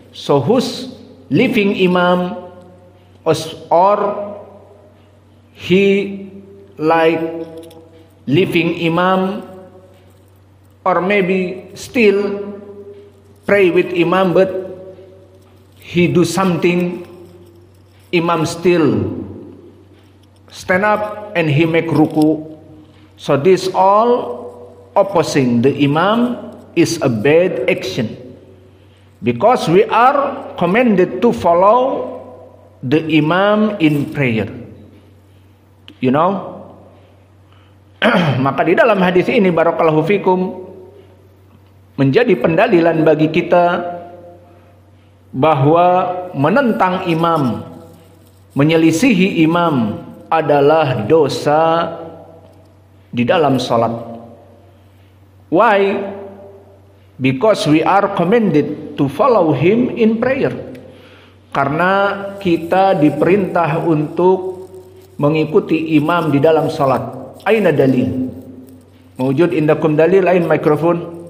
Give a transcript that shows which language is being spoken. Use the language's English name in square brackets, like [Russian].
[English] So who's leaving imam or he like leaving imam, or maybe still pray with imam but he do something, imam still stand up and he make ruku, So this all opposing the imam is a bad action, because we are commanded to follow the imam in prayer. You know? [Indonesian] Maka di dalam hadis ini [Arabic] barakallahu fikum [Indonesian] menjadi pendalilan bagi kita bahwa menentang imam, menyelisihi imam adalah dosa di dalam salat. [English] Why? Because we are commanded to follow him in prayer. [Indonesian] Karena kita diperintah untuk mengikuti imam di dalam salat. [Arabic] Aina dalil? Mawjud indakum dalil? Ain mikrofon?